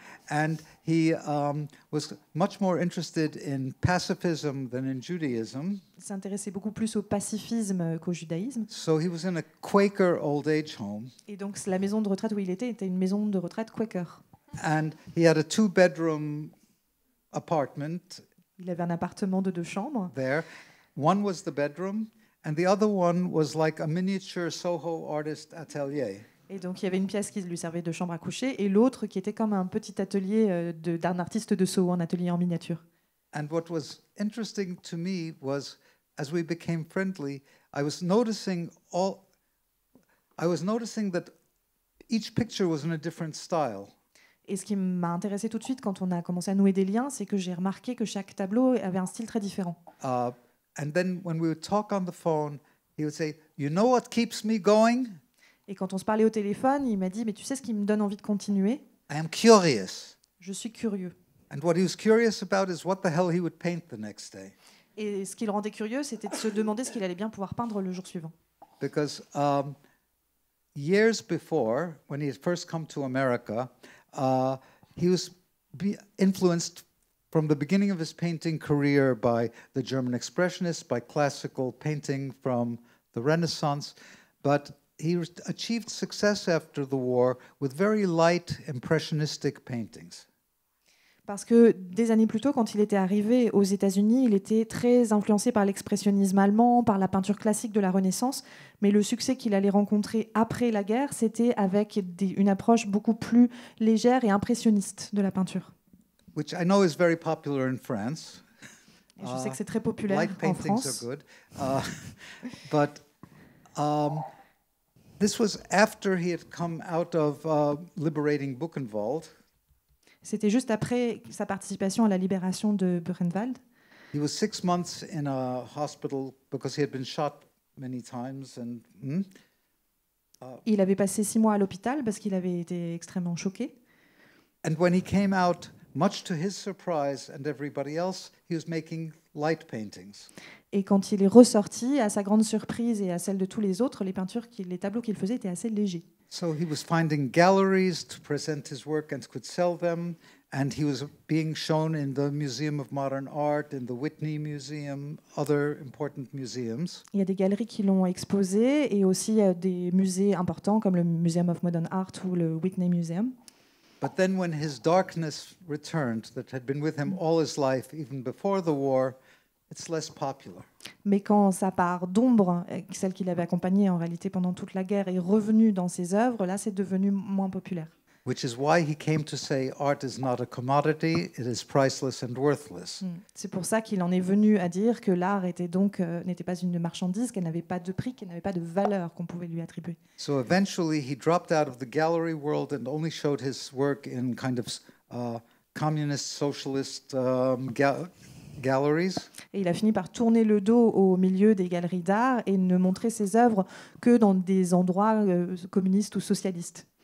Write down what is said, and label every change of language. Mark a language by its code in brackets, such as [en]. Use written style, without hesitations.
[en] And he was much more interested in pacifism than in Judaism. [fr] Il s'intéressait beaucoup plus au pacifisme qu'au judaïsme. [en] So he was in a Quaker old age home. [fr] Et donc la maison de retraite où il était une maison de retraite Quaker. [en] And he had a 2-bedroom apartment [fr] Il avait un appartement de 2 chambres. [en] there. One was the bedroom, and the other one was like a miniature Soho artist atelier. [fr] Et donc il y avait une pièce qui lui servait de chambre à coucher et l'autre qui était comme un petit atelier d'un artiste de Soho, un atelier en miniature. [en] And what was interesting to me was, as we became friendly, I was noticing that each picture was in a different style. [fr] Et ce qui m'a intéressé tout de suite quand on a commencé à nouer des liens, c'est que j'ai remarqué que chaque tableau avait un style très différent. [en] And then when we would talk on the phone, he would say, "You know what keeps me going? [fr] Et quand on se parlait au téléphone, il m'a dit mais tu sais ce qui me donne envie de continuer? [en] I am curious." [fr] Je suis curieux. [en] And what he was curious about is what the hell he would paint the next day. [fr] Et ce qui le rendait curieux, c'était de se demander ce qu'il allait bien pouvoir peindre le jour suivant. [en] Because years before, when he had first come to America, he was influenced from the beginning of his painting career by the German Expressionists, by classical painting from the Renaissance, but he achieved success after the war with very light impressionistic paintings. [fr] Parce que des années plus tôt, quand il était arrivé aux États-Unis, il était très influencé par l'expressionnisme allemand, par la peinture classique de la Renaissance. Mais le succès qu'il allait rencontrer après la guerre, c'était avec une approche beaucoup plus légère et impressionniste de la peinture. [en] Which I know is very popular in France. [fr] Et je sais que c'est très populaire [en] Light [fr] en [en] paintings [fr] France. [en] are good. But this was after he had come out of liberating Buchenwald. [fr] C'était juste après sa participation à la libération de Buchenwald. [en] He was 6 months in a hospital because he had been shot many times. [fr] Il avait passé 6 mois à l'hôpital parce qu'il avait été extrêmement choqué. [en] And when he came out, much to his surprise and everybody else, he was making light paintings. [fr] Et quand il est ressorti, à sa grande surprise et à celle de tous les autres, les tableaux qu'il faisait étaient assez légers. [en] So he was finding galleries to present his work and could sell them, and he was being shown in the Museum of Modern Art, in the Whitney Museum, other important museums. [fr] Il y a des galeries qui l'ont exposé et aussi des musées importants comme le Museum of Modern Art ou le Whitney Museum. [en] But then when his darkness returned, that had been with him all his life, even before the war, it's less popular. [fr] Mais quand sa part d'ombre, celle qui l'avait accompagnée en réalité pendant toute la guerre, est revenue dans ses œuvres, là c'est devenu moins populaire. [en] Which is why he came to say art is not a commodity, it is priceless and worthless. [fr] C'est pour ça qu'il en est venu à dire que l'art n'était pas une marchandise, qu'elle n'avait pas de prix, qu'elle n'avait pas de valeur qu'on pouvait lui attribuer. [en] So eventually he dropped out of the gallery world and only showed his work in kind of communist, socialist galleries. [fr] Et il a fini par tourner le dos au milieu des galeries d'art et ne montrer ses œuvres que dans des endroits communistes ou socialistes.